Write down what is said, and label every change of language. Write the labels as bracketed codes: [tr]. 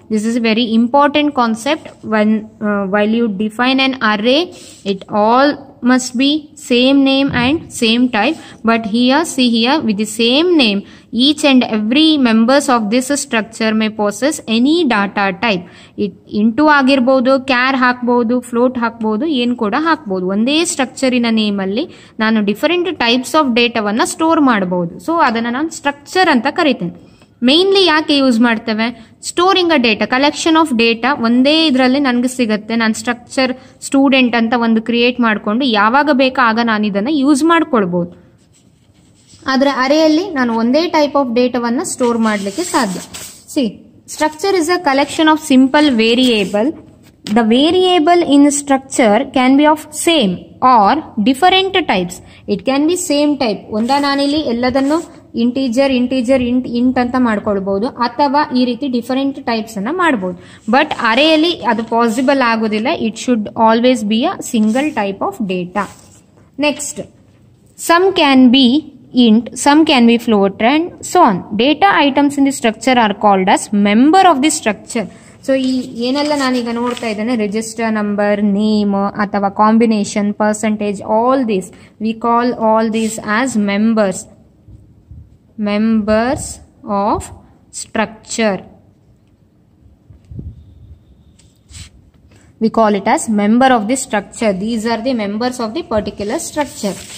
[en] This is a very important concept. When while you define an array, it all must be same name and same type. But here, see here, with the same name, each and every members of this structure may possess any data type. [kn] It into ಆಗಿರಬಹುದು, char ಹಾಕಬಹುದು, float ಹಾಕಬಹುದು, ಏನು ಕೂಡ ಹಾಕಬಹುದು. ಒಂದೇ structure ಇನ name ಅಲ್ಲಿ ನಾನು ಡಿಫರೆಂಟ್ ಟೈಪ್ಸ್ ಆಫ್ ಡೇಟಾವನ್ನ ಸ್ಟೋರ್ ಮಾಡಬಹುದು. ಸೊ ಅದನ್ನ ನಾನು ಸ್ಟ್ರಕ್ಚರ್ ಅಂತ ಕರೀತೇನೆ. ಮೇನ್ಲಿ ಯಾಕೆ ಯೂಸ್ ಮಾಡ್ತೇವೆ? [en] storing a data, collection of data [kn] ಒಂದೇ ಇದರಲ್ಲಿ ನನಗೆ ಸಿಗುತ್ತೆ. ನಾನು ಸ್ಟ್ರಕ್ಚರ್ ಸ್ಟೂಡೆಂಟ್ ಅಂತ ಒಂದು ಕ್ರಿಯೇಟ್ ಮಾಡಿಕೊಂಡು ಯಾವಾಗ ಬೇಕಾ ಆಗ ನಾನು ಇದನ್ನ ಯೂಸ್ ಮಾಡ್ಕೊಳ್ಬಹುದು. ಆದ್ರೆ ಅರೇಯಲ್ಲಿ ನಾನು ಒಂದೇ ಟೈಪ್ ಆಫ್ ಡೇಟಾವನ್ನ ಸ್ಟೋರ್ ಮಾಡಲಿಕ್ಕೆ ಸಾಧ್ಯ. [en] C, structure is a collection of simple variable. The variable in structure can be of same or different types. It can be same type. [kn] ಒಂದ ನಾನಿಲ್ಲಿ ಎಲ್ಲದನ್ನು ಇಂಟೀಜರ್ ಇಂಟ್ ಅಂತ ಮಾಡ್ಕೊಳ್ಬಹುದು, ಅಥವಾ ಈ ರೀತಿ ಡಿಫರೆಂಟ್ ಟೈಪ್ಸ್ ಅನ್ನ ಮಾಡಬಹುದು. ಬಟ್ ಅರೇಯಲ್ಲಿ ಅದು ಪಾಸಿಬಲ್ ಆಗೋದಿಲ್ಲ. [en] It should always be a single type of data. Next, some can be int, some can be float, and so on. Data items in the structure are called as member of the structure. [kn] So ಈ ಏನೆಲ್ಲ ನಾನೀಗ ನೋಡ್ತಾ ಇದ್ದೇನೆ, register number, name ಅಥವಾ combination, percentage, [en] All this we call all this as members of structure. We call it as member of the structure. These are the members of the particular structure.